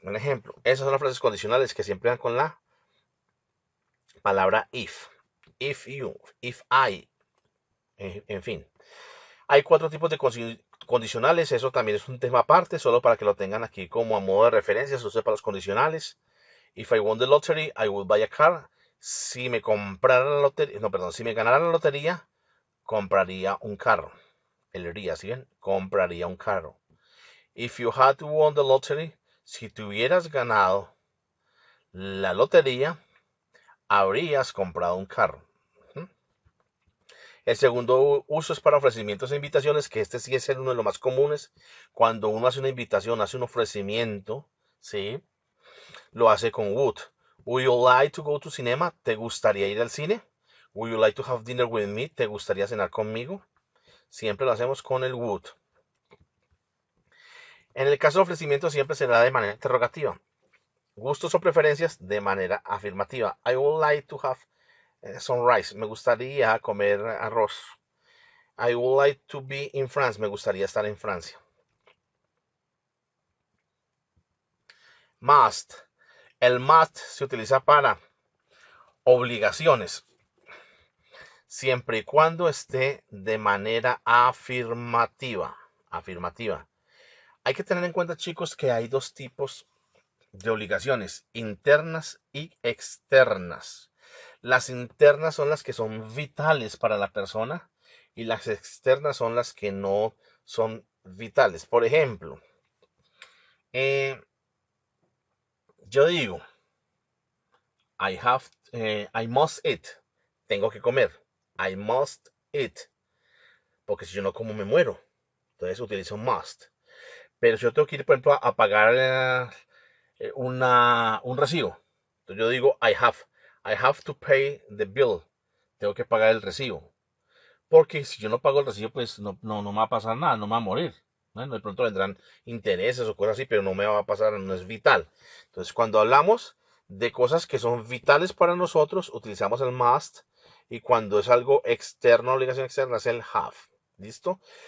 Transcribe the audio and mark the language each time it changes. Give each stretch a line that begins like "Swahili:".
Spanish: Un ejemplo, esas son las frases condicionales que siempre van con la palabra if.
English: If you, if I,
Spanish: en fin. Hay 4 tipos de condicionales, eso también es un tema aparte, solo para que lo tengan aquí como a modo de referencia, se usa para los condicionales.
English: If I won the lottery, I would buy a car.
Spanish: Si me comprara la lotería, no, perdón, si me ganara la lotería, compraría un carro. El día, ¿sí ven? Compraría un carro.
English: If you had won the lottery,
Spanish: si te hubieras ganado la lotería, habrías comprado un carro. El segundo uso es para ofrecimientos e invitaciones, que este sí es uno de los más comunes. Cuando uno hace una invitación, hace un ofrecimiento, ¿sí? Lo hace con would.
English: Would you like to go to cinema?
Spanish: ¿Te gustaría ir al cine?
English: Would you like to have dinner with me?
Spanish: ¿Te gustaría cenar conmigo? Siempre lo hacemos con el would. En el caso de ofrecimiento siempre será de manera interrogativa. Gustos o preferencias de manera afirmativa.
English: I would like to have some rice.
Spanish: Me gustaría comer arroz.
English: I would like to be in France.
Spanish: Me gustaría estar en Francia. Must. El must se utiliza para obligaciones, siempre y cuando esté de manera afirmativa. Afirmativa. Hay que tener en cuenta, chicos, que hay 2 tipos de obligaciones, internas y externas. Las internas son las que son vitales para la persona y las externas son las que no son vitales. Por ejemplo, yo digo,
English: I must eat.
Spanish: Tengo que comer.
English: I must eat.
Spanish: Porque si yo no como me muero. Entonces utilizo must. Pero si yo tengo que ir, por ejemplo, a pagar un recibo. Entonces yo digo
English: I have to pay the bill.
Spanish: Tengo que pagar el recibo. Porque si yo no pago el recibo, pues no me va a pasar nada, no me va a morir. Bueno, de pronto vendrán intereses o cosas así, pero no me va a pasar, no es vital. Entonces, cuando hablamos de cosas que son vitales para nosotros, utilizamos el must. Y cuando es algo externo, obligación externa, es el have. ¿Listo?